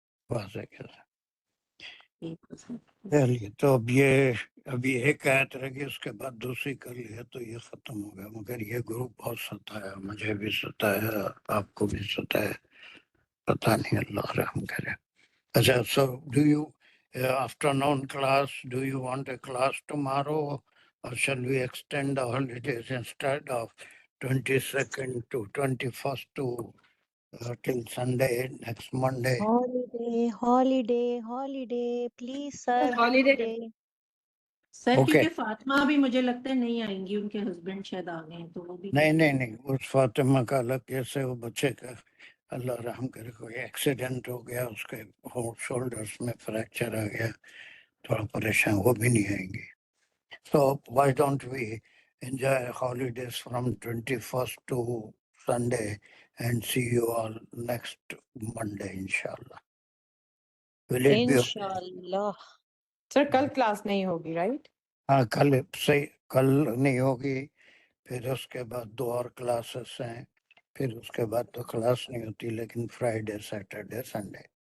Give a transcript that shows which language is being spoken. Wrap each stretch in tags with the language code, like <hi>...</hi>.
<ur>واضح کر. چلیے تو ابھی ایک آیت رہ گئی، اس کے بعد دوسری کر لی ہے تو یہ ختم ہو گیا. مگر یہ گروپ بہت ستایا، مجھے بھی ستایا، آپ کو بھی ستایا، پتہ نہیں اللہ رحم کرے. اچھا</ur> <en>so do you afternoon class, do you want a class tomorrow or shall we extend the holidays instead of 22nd to 21st to till Sunday, next Monday? holiday please sir, holiday. Sir Okay.</en> <ur>کیونکہ فاطمہ بھی مجھے لگتا ہے نہیں آئیں گی، ان کے husband شاید آ گئے ہیں تو وہ بھی نہیں اس فاطمہ کا الگ کیسے، وہ بچے کا اللہ رحم کرے کوئی ایکسیڈنٹ ہو گیا، اس کے شولڈرز میں فریکچر آ گیا، تھوڑا پریشان، وہ بھی نہیں آئیں گی.</ur> <en>So why don't we enjoy holidays from 21st to Sunday and see you all next Monday inshallah. Will it be okay?</en> <ur>انشاءاللہ. سر کل کلاس نہیں ہوگی رائٹ؟ ہاں کل نہیں ہوگی، پھر اس کے بعد 2 اور کلاسز ہیں، پھر اس کے بعد تو کلاس نہیں ہوتی، لیکن فرائیڈے سیٹرڈے سنڈے.</ur>